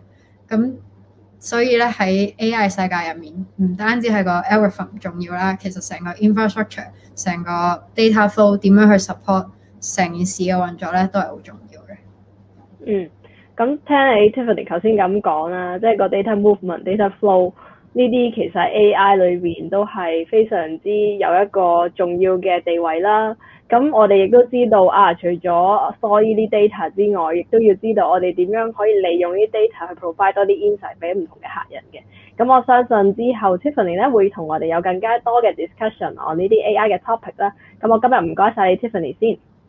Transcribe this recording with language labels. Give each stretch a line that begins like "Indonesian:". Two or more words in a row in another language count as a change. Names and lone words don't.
Cantonese: 咁所以咧喺 AI 世界入面，唔單止係個 algorithm 重要啦，其實成個 infrastructure、成個
English: data flow
Cantonese: 點樣去 support 成件事嘅運作咧，都係好重要嘅。咁聽你 Tiffany 頭先咁講啦，即係個
English: data movement、data flow
Cantonese: 呢啲其實喺 AI 裏邊都係非常之有一個重要嘅地位啦。咁我哋亦都知道除咗 store 呢啲 data 之外，亦都要知道我哋點樣可以利用呢啲 data 去 provide 多啲 insight 俾唔同嘅客人嘅。咁我相信之後 Tiffany 咧會同我哋有更加多嘅
English: discussion on
Cantonese: 呢啲 AI 嘅 topic 啦。咁我今日唔該晒你 Tiffany 先。